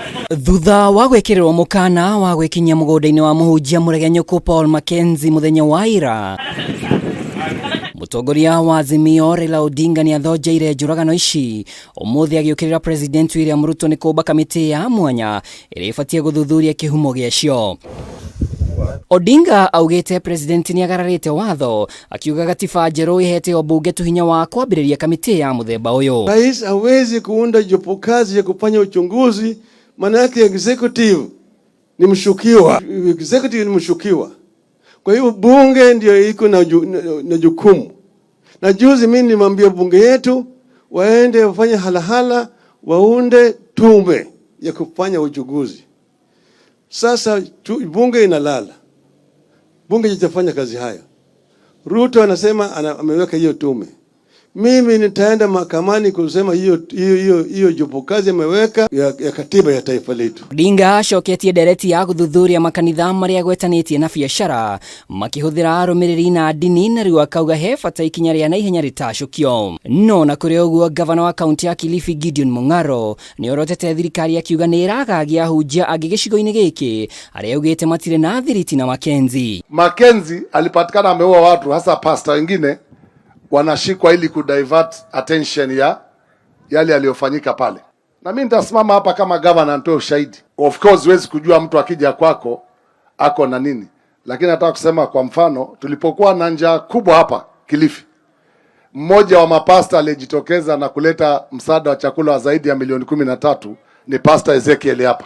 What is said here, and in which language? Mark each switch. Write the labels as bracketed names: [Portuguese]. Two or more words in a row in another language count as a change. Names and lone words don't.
[Kikuyu] Thutha wa gwikirwo mukana wa gwikinya mugonda-ini wa muhunjia Muregenyũku Paul Mackenzie muthenya wa ira, mutongoria wa Azimio Raila Odinga ni athonjeire njuragano ici umuthi agiukirira President William Ruto ni kuumba kamiti ya mwanya iria ibatie guthuthuria kihumo giacio. Odinga augite President ni agararite watho akiuga gatiba njeru ihete obunge tuhinya wa kwambiriria kamiti ya muthemba uyu. [Swahili] Rais hawezi kuunda jopo kazi ya kufanya uchunguzi, maana yake executive ni mshukiwa. Executive ni mshukiwa. Kwa hiyo bunge ndio iko na jukumu. Na juzi mimi nilimwambia bunge yetu waende wafanye halahala, waunde tume ya kufanya uchunguzi. Sasa bunge inalala. Bunge litafanya kazi haya. Ruto anasema ameweka hiyo tume. Mimi nitaenda mahakamani kusema hiyo jopo kazi ameweka ya katiba ya taifa letu. [Kikuyu] Odinga acoketie ndereti ya guthuthuria makanitha maria gwetanitie na biacara makihuthira arumiriri na ndini, na riu akauga he bata ikinya ria na ihenya ritacukio. No na kuri uguo gavana wa kaunti ya Kilifi Gideon Mung'aro ni orotete thirikari akiuga ni iragagia hunjia angi gicigo-ini giki aria augite matire na thiriti na Mackenzie [Swahili] alipatikana ameua watu, hasa pastor wengine wanashikwa ili kudivert attention ya yale yaliyofanyika pale. Na mimi nitasimama hapa kama governor nitoe ushahidi. [English] Of course [Swahili] huwezi kujua mtu akija kwako ako na nini, lakini nataka kusema kwa mfano, tulipokuwa na njaa kubwa hapa Kilifi, mmoja wa mapasta aliyejitokeza na kuleta msaada wa chakula wa zaidi ya milioni 13 ni Pastor Ezekiel hapa.